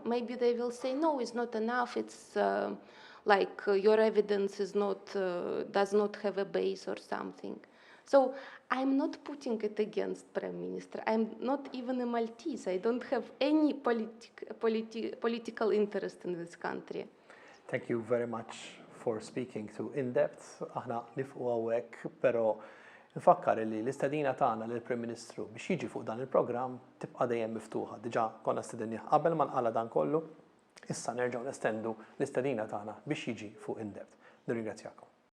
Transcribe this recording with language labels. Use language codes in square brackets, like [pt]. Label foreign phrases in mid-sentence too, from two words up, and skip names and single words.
[en] Maybe they will say, no, it's not enough. It's your evidence does not have a base or something. So I'm not putting it against Prime Minister. I'm not even a Maltese. I don't have any political interest in this country. Thank you very much for speaking to INDEPTH. [mt] Aħna nifqu għawek, pero nfakkar li l-istadina tagħna lill-Prim Ministru biex jiġi fuq dan il-programm tibqa' dejjem miftuħa. Diġà konna stedinja qabel ma nqala dan kollu, issa nerġgħu nestendu l-istadina tagħna biex jiġi fuq INDEPTH. Nirringrazzjakom.